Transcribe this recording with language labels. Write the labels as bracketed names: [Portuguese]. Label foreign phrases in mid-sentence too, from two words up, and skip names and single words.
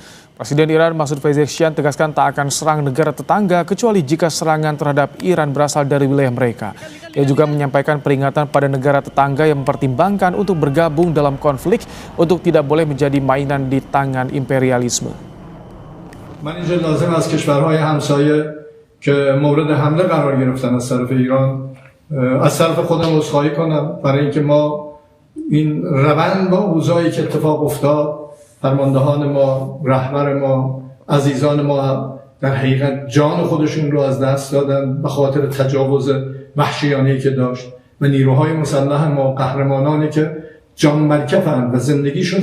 [Indonesian] Presiden Iran Masoud Pezeshkian tegaskan tak akan serang negara tetangga kecuali jika serangan terhadap Iran berasal dari wilayah mereka. Ia juga menyampaikan peringatan pada negara tetangga yang mempertimbangkan untuk bergabung dalam konflik untuk tidak boleh menjadi mainan di tangan imperialisme. [Persian] من اینجا لازم از کشورهای همسایه که مورد حمله قرار گرفتن از طرف ایران از طرف خودم عذرخواهی کنم برای اینکه ما این روند با اوضاعی که اتفاق افتاد فرماندهان ما، رهبر ما، عزیزان ما در حقیقت جان خودشون رو از دست دادن به خاطر تجاوز وحشیانه‌ای که داشت و نیروهای مسلح ما قهرمانانی که جان مرکفن و زندگیشون.